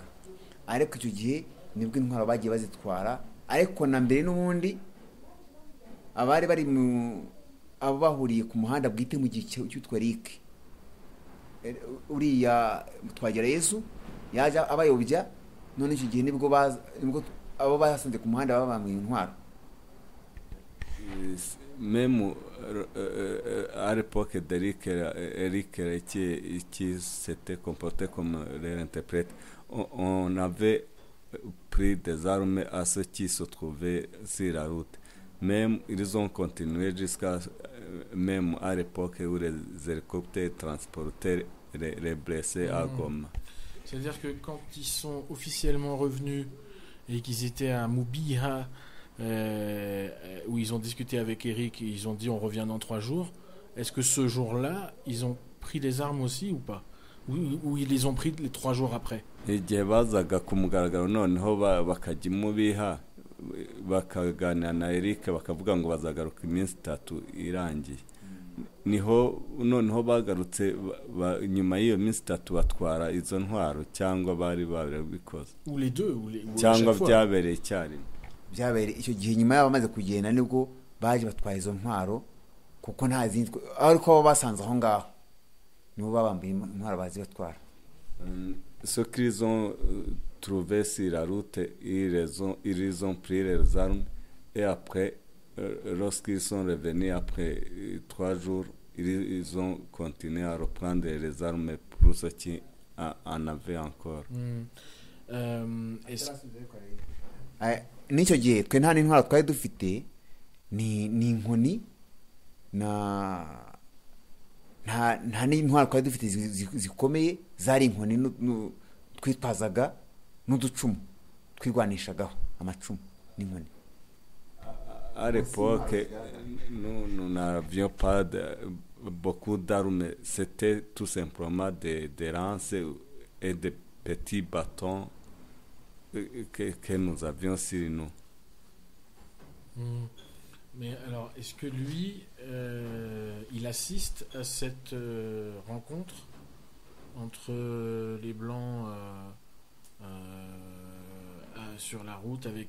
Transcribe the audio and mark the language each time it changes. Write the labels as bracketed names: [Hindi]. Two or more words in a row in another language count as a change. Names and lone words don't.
[Kinyarwanda] Ariko icyo gihe nibwo intwaro bagiye bazitwara, ariko na mbere n'ubundi abari bari abo bahuriye ku muhanda bwite mu gihe cy'utwa Rick, uriya Twagera Yesu yaje abayobya, none icyo gihe nibwo abo basanze ku muhanda babambuye intwaro. [French] Même à l'époque d'Eric qui s'était comporté comme leur interprète, on avait pris des armes à ceux qui se trouvaient sur la route. Même ils ont continué jusqu'à même à l'époque où les hélicoptères transportaient les blessés à Goma. C'est-à-dire que quand ils sont officiellement revenus et qu'ils étaient à Mubiha, où ils ont discuté avec Eric, et ils ont dit on revient dans 3 jours, est-ce que ce jour-là, ils ont pris les armes aussi ou pas, ou ils les ont pris les 3 jours après? [Kinyarwanda] Igihe bazaga ku mugaragaro noneho bakajya Mubiha bakaganira na Eric bakavuga ngo bazagaruka iminsi 3 irangiye, noneho bagarutse nyuma y'iyo minsi 3 batwara izo ntwaro, cyangwa bari babikoze? [French] Ou les deux, [Kinyarwanda] cyangwa byabereye icyarimwe? Byabereye icyo gihe nyuma y'abo bamaze kugenda nibwo baje batwaye izo ntwaro, kuko nta zindi, ariko abo basanze aho ngaho nibo babambuye intwaro bazi batwara. [French] Ce qu'ils ont trouvé sur la route, ils ont pris les armes, et après, lorsqu'ils sont revenus après 3 jours, ils ont continué à reprendre les armes pour ce qui en avait encore. [Kinyarwanda] n'icyo gihe twe nta n'intwaro twari dufite, ni inkoni nta n'intwaro twari dufite zikomeye, zari inkoni twitwazaga n'uducumu twirwanishagaho, amacumu n'inkoni. [French] À l'époque, nous n'avions pas beaucoup d'armes, c'était tout simplement des lances et des petits bâtons que nous avions sur nous. Mais alors, est-ce que lui, il assiste à cette rencontre entre les Blancs sur la route avec